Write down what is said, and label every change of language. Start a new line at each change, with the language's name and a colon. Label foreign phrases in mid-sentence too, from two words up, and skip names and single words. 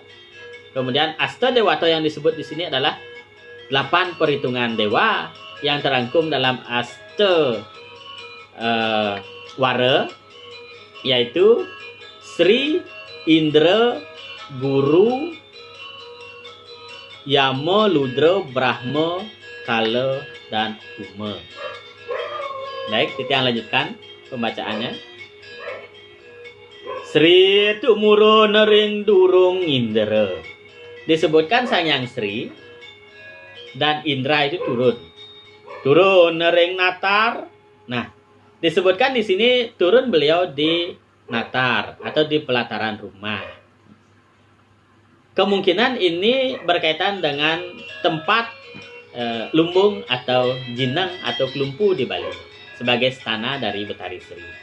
Indonesian: Kemudian Aste Dewata yang disebut di sini adalah 8 perhitungan dewa yang terangkum dalam Aste Wara, yaitu Sri, Indra, Guru, Yama, Ludra, Brahma, Kala, dan Uma. Baik, Titiang lanjutkan pembacaannya.
Balinese: Sri tumurun ring durung Indra.
Indonesian: Disebutkan Sang Yang Sri dan Indra itu turun
Balinese: ring Natar.
Indonesian: Nah, disebutkan di sini turun beliau di Natar atau di pelataran rumah. Kemungkinan ini berkaitan dengan tempat lumbung atau jinang atau kelumpu di Bali sebagai stana dari Betari Sri.